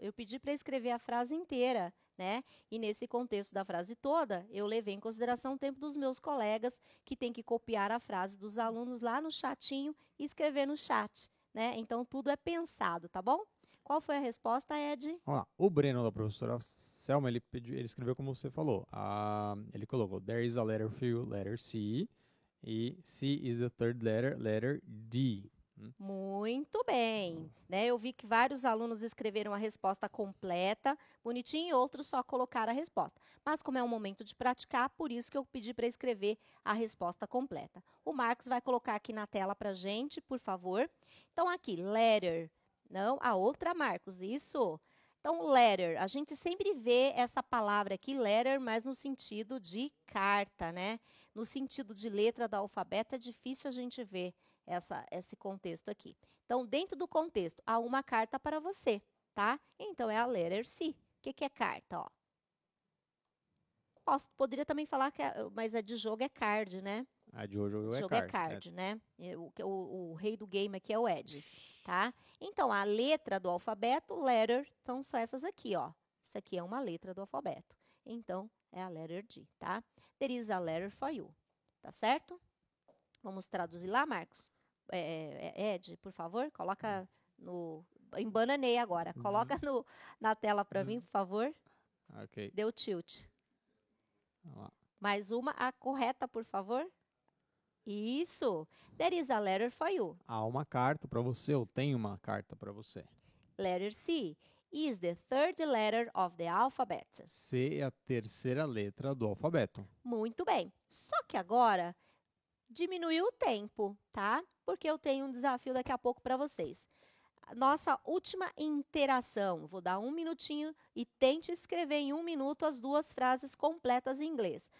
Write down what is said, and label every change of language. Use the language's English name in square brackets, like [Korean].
[Portuguese] Eu pedi para escrever a frase inteira, né? E nesse contexto da frase toda, eu levei em consideração o tempo dos meus colegas que têm que copiar a frase dos alunos lá no chatinho e escrever no chat, né? Então, tudo é pensado, tá bom? Qual foi a resposta, Ed? Vamos lá. O Breno, da professora Selma, ele escreveu como você falou. Ele colocou, [English] there is a letter for you, letter C. E C is the third letter, letter D. [Portuguese] Muito bem, né? Eu vi que vários alunos escreveram a resposta completa, bonitinho, e outros só colocaram a resposta. Mas como é um momento de praticar, por isso que eu pedi para escrever a resposta completa. O Marcos vai colocar aqui na tela para a gente, por favor. Então, aqui, letter. Não, a outra, Marcos, isso. Então, letter, a gente sempre vê essa palavra aqui, letter, mas no sentido de carta, né? No sentido de letra do alfabeto, é difícil a gente ver esse contexto aqui. Então, dentro do contexto, há uma carta para você, tá? Então, é a letter C. O que é carta? Ó. Poderia também falar que, mas a de jogo é card, né? A de hoje é Jogo [English] card. [Portuguese] é card, né? O rei do game aqui é o Ed, tá? Então, a letra do alfabeto, letter, então são essas aqui, ó. Isso aqui é uma letra do alfabeto. Então, é a letter D, tá? [English] There is a letter for you, [Portuguese] tá certo? Vamos traduzir lá, Marcos? Ed, por favor, coloca no... Embananei agora. Coloca na tela para mim, por favor. Ok. Deu tilt. Vamos lá. Mais uma, a correta, por favor. Isso. [English] There is a letter for you. [Portuguese] Há uma carta para você, eu tenho uma carta para você. [English] Letter C is the third letter of the alphabet. [Portuguese] C é a terceira letra do alfabeto. Muito bem. Só que agora diminuiu o tempo, tá? Porque eu tenho um desafio daqui a pouco para vocês. Nossa última interação. Vou dar 1 minutinho e tente escrever em 1 minuto as 2 frases completas em inglês.